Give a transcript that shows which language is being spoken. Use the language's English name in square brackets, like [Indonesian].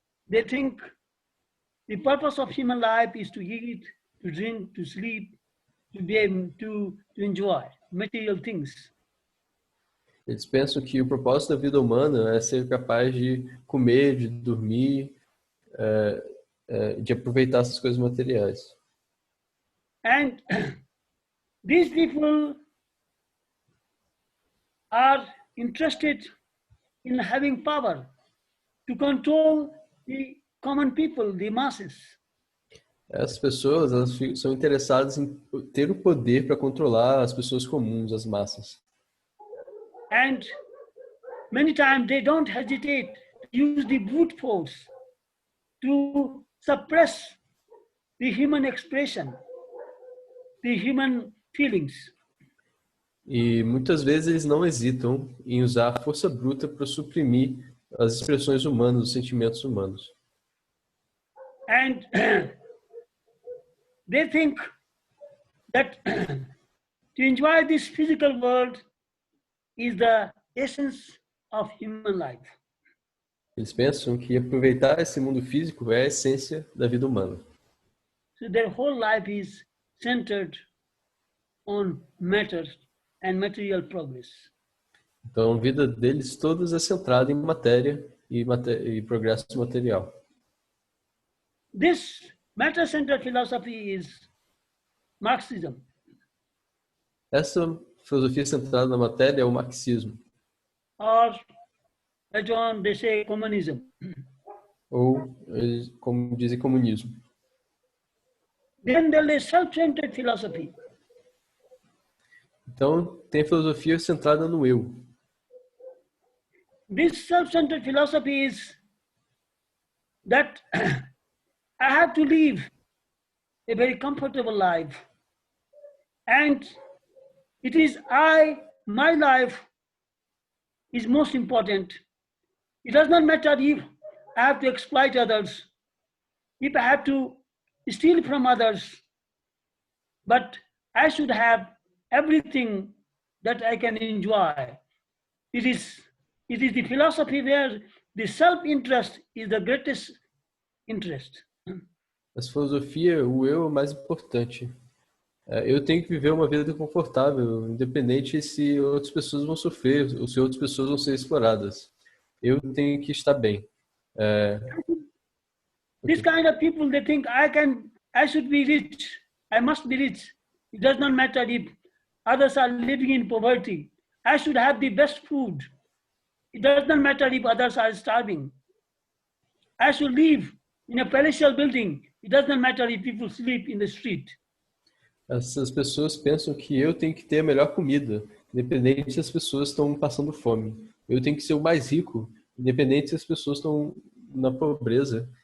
[English] They think the purpose of human life is to eat, to drink, to sleep, to be able to enjoy material things. [Portuguese] Eles pensam que o propósito da vida humana é ser capaz de comer, de dormir, de aproveitar essas coisas materiais. [English] And these people are interested in having power to control the common people, the masses. [Portuguese] Essas pessoas elas são interessadas em ter o poder para controlar as pessoas comuns, as massas. [English] And many times they don't hesitate to use the brute force to suppress the human expression, the human feelings. [Portuguese] E muitas vezes eles não hesitam em usar a força bruta para suprimir as expressões humanas, os sentimentos humanos. [English] And they think that to enjoy this physical world is the essence of human life. [Portuguese] Eles pensam que aproveitar esse mundo físico é a essência da vida humana. [English] So their whole life is centered on matter and material progress. [Portuguese] Então a vida deles todas é centrada em matéria e progresso material. [English] This matter-centered philosophy is Marxism. [Portuguese] Essa filosofia centrada na matéria é o marxismo. [English] Or later on they say communism. [Portuguese] Ou, como dizem, comunismo. [English] Then there is self-centered philosophy. [Portuguese] Então, tem a filosofia centrada no eu. [English] This self-centered philosophy is that I have to live a very comfortable life. And it is my life is most important. It does not matter if I have to exploit others, if I have to steal from others, but I should have everything that I can enjoy. It is the philosophy where the self-interest is the greatest interest. [Portuguese] Essa filosofia, o eu é o mais importante. Eu tenho que viver uma vida confortável, independente se outras pessoas vão sofrer ou se outras pessoas vão ser exploradas. Eu tenho que estar bem. [English] This kind of people, they think I should be rich. I must be rich. It does not matter if others are living in poverty. I should have the best food. it does not matter if others are starving. I should live in a palatial building. It does not matter if people sleep in the street. [Portuguese] Essas pessoas pensam que eu tenho que ter a melhor comida, independente se as pessoas estão passando fome. Eu tenho que ser o mais rico, independente se as pessoas estão na pobreza.